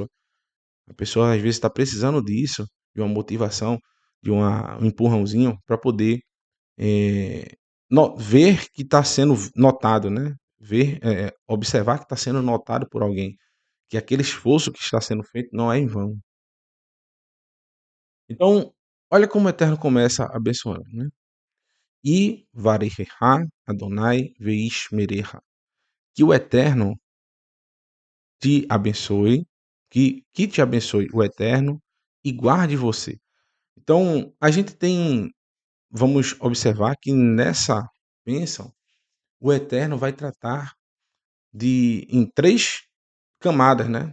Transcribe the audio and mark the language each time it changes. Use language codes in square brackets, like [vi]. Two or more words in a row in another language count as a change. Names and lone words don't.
[pt] A pessoa às vezes está precisando disso, de uma motivação, um empurrãozinho para poder ver que está sendo notado, né? Observar que está sendo notado por alguém, que aquele esforço que está sendo feito não é em vão. Então, olha como o Eterno começa abençoando, né? [he] יברכך יהוה וישמרך. [pt] Que o Eterno te abençoe, que te abençoe o Eterno e guarde você. Então, a gente vamos observar que nessa bênção, o Eterno vai tratar em três camadas, né?